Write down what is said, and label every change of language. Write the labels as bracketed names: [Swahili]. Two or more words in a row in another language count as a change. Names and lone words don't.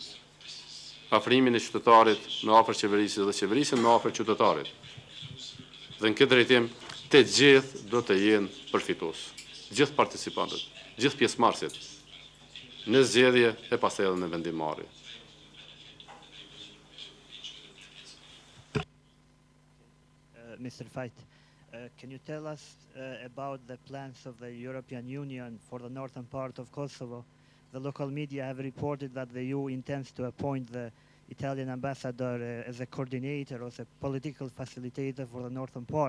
[Albanian] Afrimin e qytetarit me afër qeverisë dhe qeverisën me afër qytetarit. Dhe në këtë drejtim të gjithë do të jenë përfitues. Gjithë participantët, gjithë pjesëmarrësit në zgjedhje e pastaj edhe në vendimmarrje. [English] Mr. Fait, can you tell us about the plans of the European Union for the northern part of Kosovo? The local media have reported that the EU intends to appoint the Italian ambassador as a coordinator or as a political facilitator for the northern part.